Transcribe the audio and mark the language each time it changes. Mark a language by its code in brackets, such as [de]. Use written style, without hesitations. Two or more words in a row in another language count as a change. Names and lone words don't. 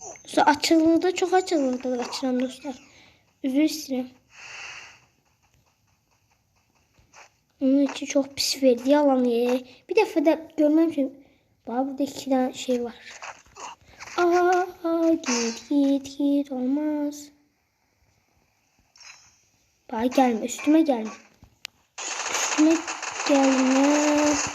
[az] Sonra açıqlıqda çox açıqlıqda qaçıram dostlar. Üzr istəyirəm. [tr] Onun için çok pis verdi yalan ye. Bir defa da görmemişim. Bak burada 2 tane şey var. Aa git olmaz. Bak gelme üstüme gelme. Üstüme gelme.